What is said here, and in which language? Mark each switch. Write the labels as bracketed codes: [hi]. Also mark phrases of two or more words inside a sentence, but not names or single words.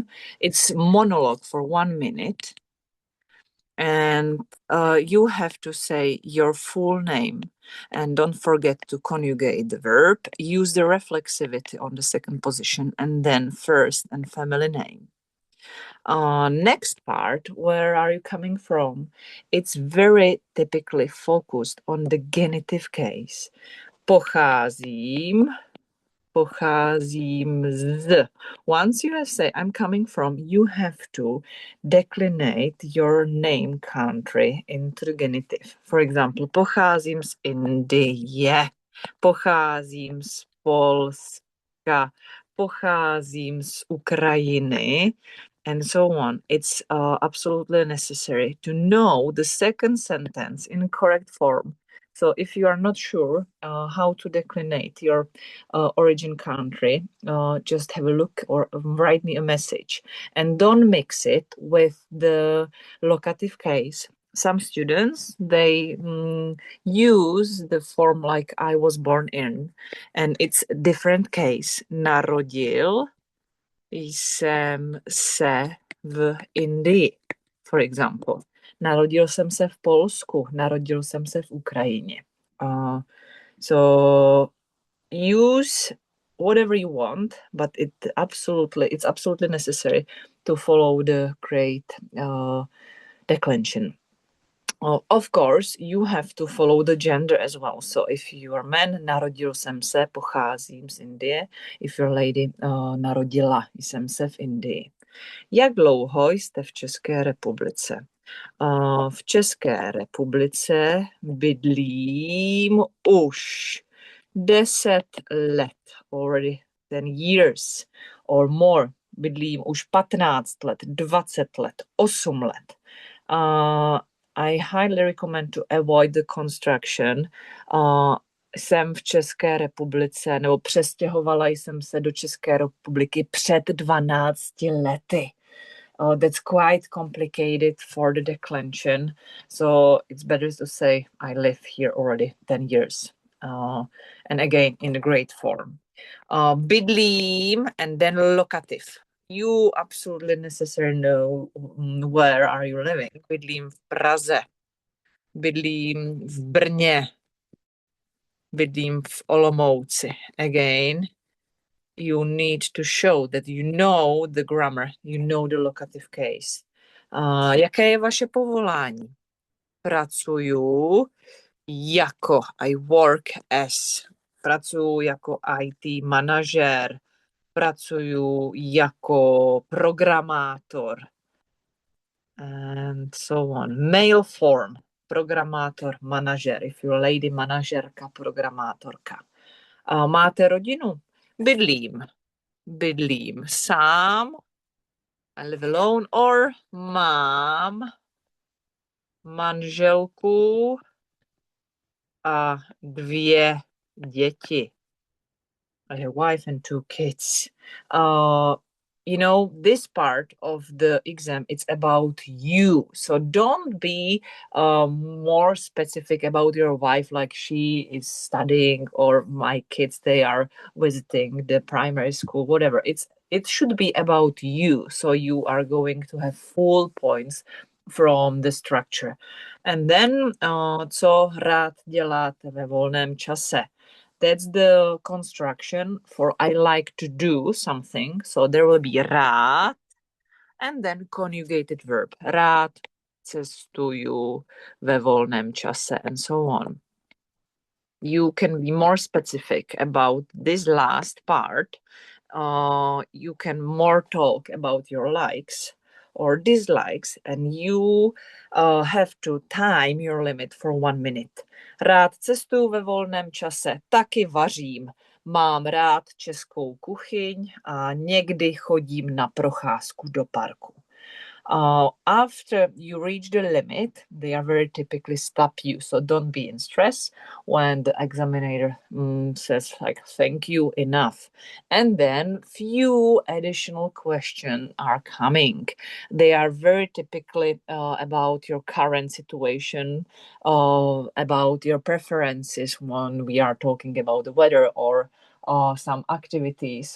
[en] It's monologue for 1 minute. And you have to say your full name, and don't forget to conjugate the verb. Use the reflexivity on the second position, and then first and family name. Next part, where are you coming from? It's very typically focused on the genitive case. [cs] Pocházím z. [en] Once you have said I'm coming from, you have to declinate your name country into the genitive. For example, [cs] pocházím z Indie, pocházím z Polska, pocházím z Ukrajiny, [en] and so on. It's absolutely necessary to know the second sentence in correct form. So if you are not sure how to declinate your origin country, just have a look or write me a message, and don't mix it with the locative case. Some students, they use the form like I was born in, and it's a different case. [cs] Narodil jsem se v Indii, [en] for example. [cs] Narodil jsem se v Polsku, narodil jsem se v Ukrajině. [en] So use whatever you want, but it's absolutely necessary to follow the great declension. Of course, you have to follow the gender as well. So if you are man, [cs] narodil jsem se, pocházím z Indie. [en] If you're lady, [cs] narodila jsem se v Indii. Jak dlouho jste v České republice? V České republice bydlím už 10 let, [en] already 10 years or more. [cs] Bydlím už 15 let, 20 let, 8 let. [en] I highly recommend to avoid the construction. [cs] Jsem v České republice, nebo přestěhovala jsem se do České republiky před 12 lety. [en] That's quite complicated for the declension. So it's better to say I live here already 10 years. And again, in the great form. Bydlím and then locative. You absolutely necessarily know where are you living. [cs] Bydlím v Praze. Bydlím v Brně. Bydlím v Olomouci. [en] Again, you need to show that you know the grammar, you know the locative case. [cs] Jaké je vaše povolání? Pracuju jako, [en] I work as. [cs] Pracuju jako IT manažer. Pracuju jako programátor. [en] And so on. Male form. [cs] Programátor, manažer. [en] If you're a lady, [cs] manažerka, programátorka. Máte rodinu? Bydlím sám. [en] I live alone. [cs] Or mám manželku a 2 děti. [en] I have a wife and 2 kids. This part of the exam, it's about you. So don't be more specific about your wife, like she is studying or my kids, they are visiting the primary school, whatever. It should be about you. So you are going to have full points from the structure. And then, co rád děláte ve volném čase? That's the construction for I like to do something. So there will be rád and then conjugated verb. [cs] Rád cestuju ve volném čase [en] and so on. You can be more specific about this last part. You can more talk about your likes or dislikes, and you have to time your limit for 1 minute. [cs] Rád cestuju ve volném čase, taky vařím. Mám rád českou kuchyň a někdy chodím na procházku do parku. [en] After you reach the limit, they are very typically stop you. So don't be in stress when the examiner says like, thank you, enough. And then few additional questions are coming. They are very typically about your current situation, about your preferences when we are talking about the weather or some activities.